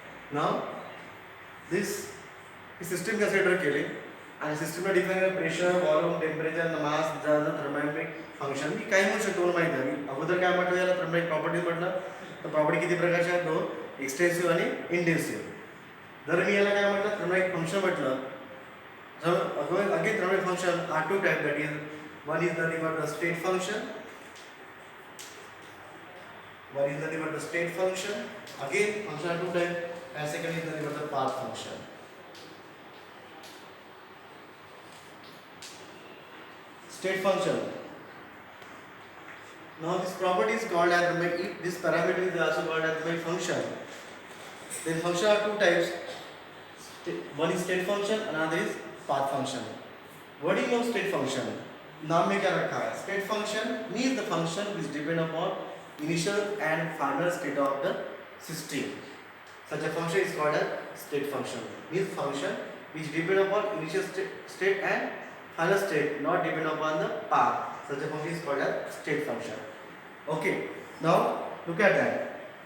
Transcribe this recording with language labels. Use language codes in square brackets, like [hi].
[en] Now this system consider [mr] केले आणि सिस्टमला डिफाइन प्रेशर व्हॉल्यूम टेम्परेचर मास थर्मोडायनामिक फंक्शन मी काय म्हणू शकतो मला माहिती आहे. मी अगोदर काय म्हटलं याला थर्मोडायनामिक प्रॉपर्टीज म्हटलं तर प्रॉपर्टी किती प्रकारच्या आहेत दोन, एक्सटेन्सिव्ह आणि इंटेन्सिव्ह. जर मी याला काय म्हटलं थर्मोडायनामिक फंक्शन म्हटलं [en] again thermodynamic function are two types, that is one is nothing but the state function, again function are two types, and second is nothing but the path function. State function, now this property is called as if this parameter is also called as the function, then function are two types, one is state function, another is path function. Wording of state function, [hi] नाम में क्या रखा है? [en] State function means the function which depend upon initial and final state of the system. Such a function is called as state function. Means function which depend upon initial state and final state, not depend upon the path. Such a function is called as state function. Okay. Now look at that.